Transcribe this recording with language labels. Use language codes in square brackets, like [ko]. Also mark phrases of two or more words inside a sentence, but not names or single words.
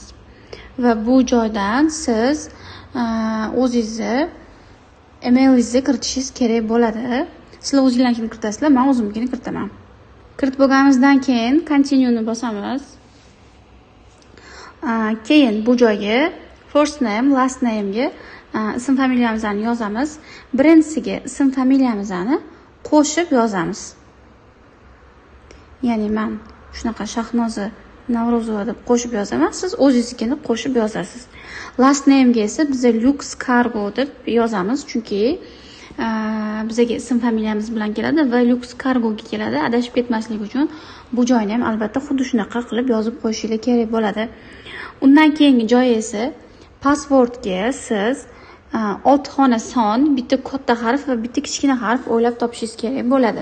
[uz] Va bu joydan siz o'zingizni emailingizni kiritishingiz kerak bo'ladi. Sizlar o'zingizlarnikini kiritasizlar, men o'zimnikini kiritaman. Kiritib bo'lganimizdan keyin continue ni bosamiz. Keyin bu joyga [en] first name, last name [uz] ga ism familiyamizni yozamiz. Birinchisiga ism familiyamizni qo'shib yozamiz. Ya'ni men shunaqa Shahnoza Navro'zova deb qo'shib yozaman, siz o'zingiznikini qo'shib yozasiz. [en] Last name [uz] ga esa biz Lux Cargo deb yozamiz, chunki bizga ism familiyamiz bilan keladi va Lux Cargo ga keladi. Adashib ketmaslik uchun bu joyni ham albatta xuddi shunaqa qilib yozib qo'yishingiz kerak bo'ladi. Undan keyingi joy esa passwordga siz 6 xona son, bitta katta harf va bitta kichkina harf o'ylab topishingiz kerak bo'ladi.